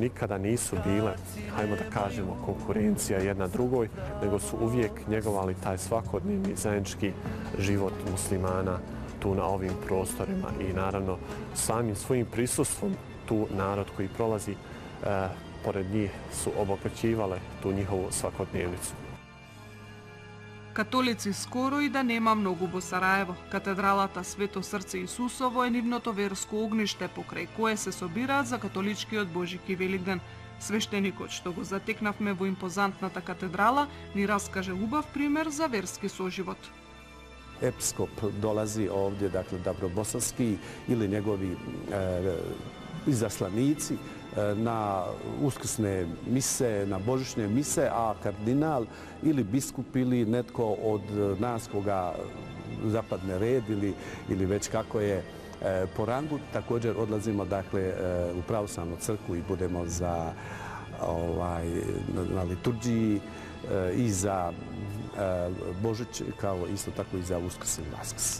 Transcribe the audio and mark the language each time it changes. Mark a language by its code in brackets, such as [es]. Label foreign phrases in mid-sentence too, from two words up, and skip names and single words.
[bs] Nikada nisu bile, hajmo da kažemo, konkurencija jedna drugoj, nego su uvijek njegovali taj svakodnevni zajednički život muslimana tu na ovim prostorima. I naravno samim svojim prisustvom tu narod koji prolazi pored njih su obogaćivale tu njihovu svakodnevnicu. [mk] Католици скоро и да нема многу во Сараево. Катедралата Свето Срце Исусово е нивното верско огниште покрај кое се собираат за католичкиот Божики Великден. Свештеникот што го затекнавме во импозантната катедрала ни раскаже убав пример за верски соживот. [hr] Episkop dolazi ovdje, dakle Dabrobosanski ili njegovi izaslanici na uskrsne mise, na božićne mise, a kardinal ili biskup ili netko od nas koga zapadne red ili već kako je po rangu, također odlazimo dakle u pravoslavnu crkvu i budemo na liturgiji i za Božić, kao isto tako i za Uskrs i Vaskrs.